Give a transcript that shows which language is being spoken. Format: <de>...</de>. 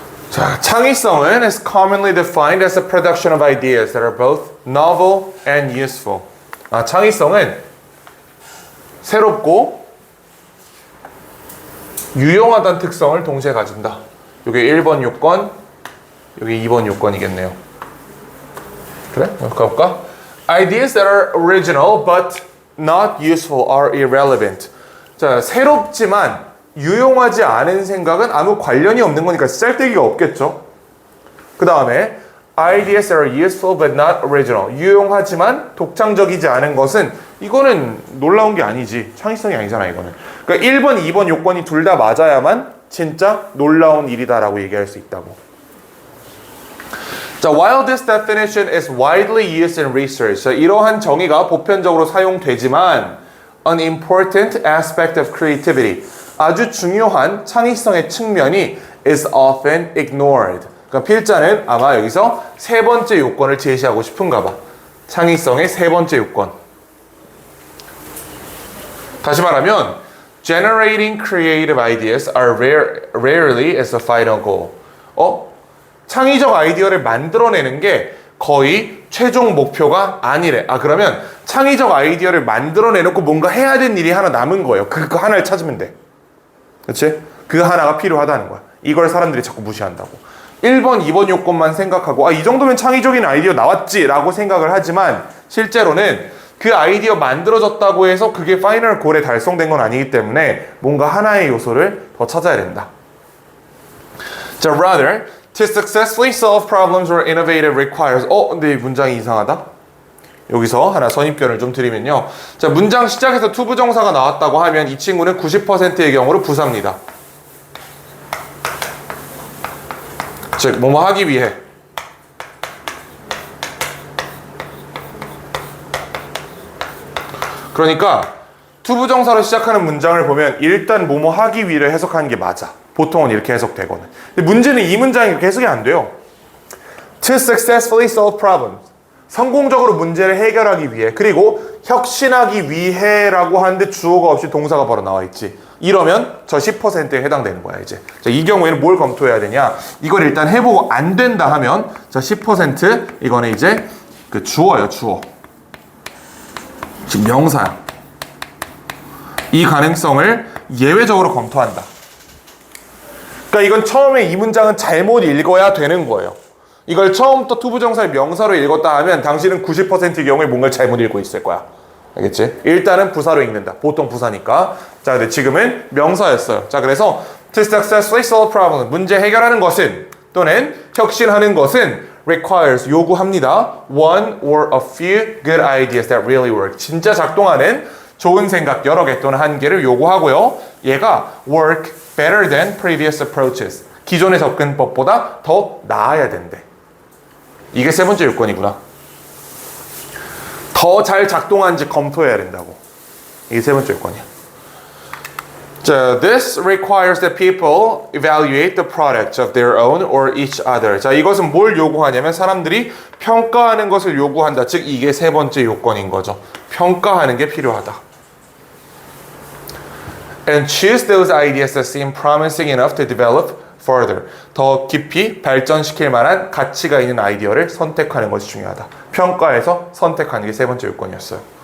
<ko>자, 창의성은</ko> <en>is commonly defined as the production of ideas that are both novel and useful.</en> <ko>창의성은 새롭고 유용하다는 특성을 동시에 가진다. 이게 1번 요건, 여기 2번 요건이겠네요. 그래? 가볼까?</ko> <en>Ideas that are original but not useful are irrelevant.</en> <ko>자, 새롭지만 유용하지 않은 생각은 아무 관련이 없는 거니까 쓸데기가 없겠죠. 그 다음에</ko> <en>Ideas that are useful but not original.</en> <ko>유용하지만 독창적이지 않은 것은, 이거는 놀라운 게 아니지. 창의성이 아니잖아, 이거는. 그러니까 1번, 2번 요건이 둘 다 맞아야만 진짜 놀라운 일이다라고 얘기할 수 있다고. 자,</ko> <en>while this definition is widely used in research.</en> <ko>자, 이러한 정의가 보편적으로 사용되지만</ko> <en>an important aspect of creativity.</en> <ko>아주 중요한 창의성의 측면이</ko> <en>is often ignored.</en> <ko>그러니까 필자는 아마 여기서 세 번째 요건을 제시하고 싶은가 봐. 창의성의 세 번째 요건. 다시 말하면</ko> <en>generating creative ideas are rarely as a final goal.</en> <ko>창의적 아이디어를 만들어내는 게 거의 최종 목표가 아니래. 그러면 창의적 아이디어를 만들어내놓고 뭔가 해야 되는 일이 하나 남은 거예요. 그거 하나를 찾으면 돼. 그치? 그 하나가 필요하다는 거야. 이걸 사람들이 자꾸 무시한다고. 1번, 2번 요건만 생각하고 이 정도면 창의적인 아이디어 나왔지 라고 생각을 하지만, 실제로는 그 아이디어 만들어졌다고 해서 그게 파이널 골에 달성된 건 아니기 때문에 뭔가 하나의 요소를 더 찾아야 된다. 자,</ko> <en>rather, to successfully solve problems or innovative requires.</en> <ko>근데 이 문장이 이상하다? 여기서 하나 선입견을 좀 드리면요. 자, 문장 시작에서 투부정사가 나왔다고 하면 이 친구는 90%의 경우로 부사입니다. 즉, 뭐뭐 하기 위해. 그러니까 투부정사로 시작하는 문장을 보면 일단 뭐뭐 하기 위해를 해석하는 게 맞아. 보통은 이렇게 해석되거든. 근데 문제는 이 문장이 이렇게 해석이 안 돼요.</ko> <en>To successfully solve problems.</en> <ko>성공적으로 문제를 해결하기 위해, 그리고 혁신하기 위해라고 하는데 주어가 없이 동사가 바로 나와 있지. 이러면 저 10%에 해당되는 거야, 이제. 자, 이 경우에는 뭘 검토해야 되냐? 이걸 일단 해보고 안 된다 하면 저 10% 이거는 이제 그 주어예요, 주어. 지금 명사야. 이 가능성을 예외적으로 검토한다. 그러니까 이건 처음에 이 문장은 잘못 읽어야 되는 거예요. 이걸 처음부터 투부정사의 명사로 읽었다 하면 당신은 90%의 경우에 뭔가를 잘못 읽고 있을 거야. 알겠지? 일단은 부사로 읽는다. 보통 부사니까. 자, 근데 지금은 명사였어요. 자, 그래서</ko> <en>to successfully solve problems,</en> <ko>문제 해결하는 것은 또는 혁신하는 것은</ko> <en>requires,</en> <ko>요구합니다.</ko> <en>one or a few good ideas that really work.</en> <ko>진짜 작동하는 좋은 생각 여러 개 또는 한 개를 요구하고요. 얘가</ko> <en>work better than previous approaches.</en> <ko>기존의 접근법보다 더 나아야 된대. 이게 세 번째 요건이구나. 더 잘 작동하는지 검토해야 된다고. 이게 세 번째 요건이야. 자,</ko> <en>this requires that people evaluate the products of their own or each other.</en> <ko>자, 이것은 뭘 요구하냐면 사람들이 평가하는 것을 요구한다. 즉, 이게 세 번째 요건인 거죠. 평가하는 게 필요하다.</ko> <en>And choose those ideas that seem promising enough to develop further.</en> <ko>더 깊이 발전시킬 만한 가치가 있는 아이디어를 선택하는 것이 중요하다. 평가에서 선택하는 게 세 번째 요건이었어요.</ko>